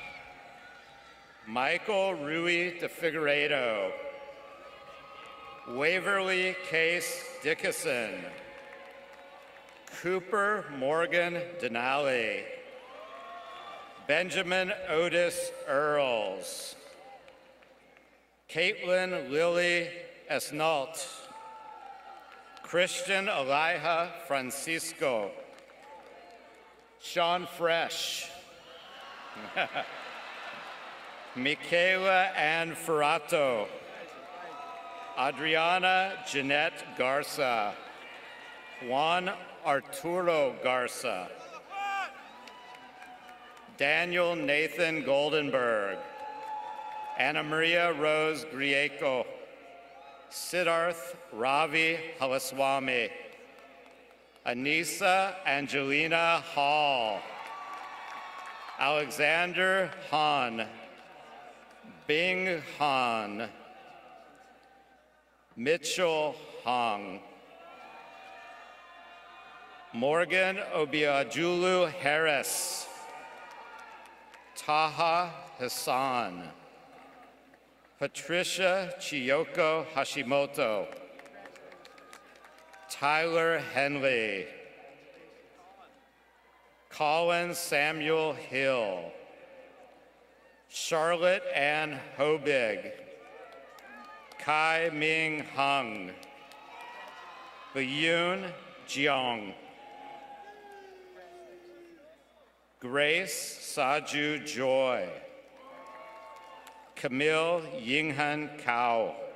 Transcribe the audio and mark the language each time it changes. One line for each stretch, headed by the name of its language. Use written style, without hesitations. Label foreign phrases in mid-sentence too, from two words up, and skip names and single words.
English: Michael Rui de Figueiredo, Waverly Case Dickinson, Cooper Morgan Denali, Benjamin Otis Earls, Caitlin Lily Esnault, Christian Elijah Francisco, Sean Fresh, Michaela Ann Ferrato, Adriana Jeanette Garza, Juan Arturo Garza, Daniel Nathan Goldenberg, Anna Maria Rose Grieco, Siddharth Ravi Halaswamy, Anissa Angelina Hall, Alexander Han, Bing Han, Mitchell Hong, Morgan Obiajulu Harris, Taha Hassan, Patricia Chiyoko Hashimoto, Tyler Henley, Colin Samuel Hill, Charlotte Ann Hobig, Kai Ming Hung, Bayun Jiang, Grace Saju Joy, Camille Yinghan Kao,